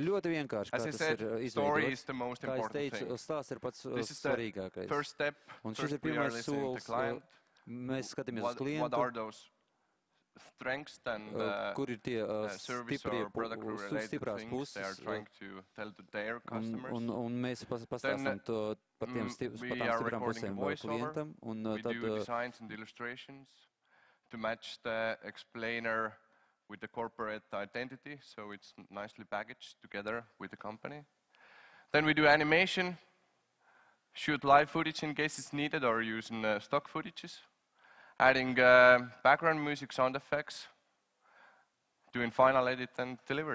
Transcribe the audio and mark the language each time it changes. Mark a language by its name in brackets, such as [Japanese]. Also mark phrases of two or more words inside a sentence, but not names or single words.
[Latvian] Ļoti vienkārši, [English] As [Latvian] kā [English] I [Latvian] tas [English] said, [Latvian] ir [English] story is [Latvian] izveidots. [English] the most [Latvian] Kā es [English] important [Latvian] teicu, [English] thing. [Latvian] stāsts ir pats [English] This is the [Latvian] svarīgākais. [English] first step. [Latvian] Un šis [English] First [Latvian] ir [English] we are [Latvian] pirmais [English] listening to the [Latvian] solis. [English] client. [Latvian] Mēs skatāmies uz [English] What [Latvian] klientu, [English] are those strengths and [Latvian] kur ir tie [English] service [Latvian] stiprie [English] or product related [Latvian] stiprās [English] things they are [Latvian] puses. [English] trying to tell to their customers. [Latvian] Un mēs pastāstam par tām stiprām pusēm klientam. Un [English] we [Latvian] tad [English] do designs and illustrations to match the explainer with the corporate identity, so it's nicely packaged together with the company. Then we do animation, shoot live footage in case it's needed or using stock footages, adding background music, sound effects, doing final edit and delivery.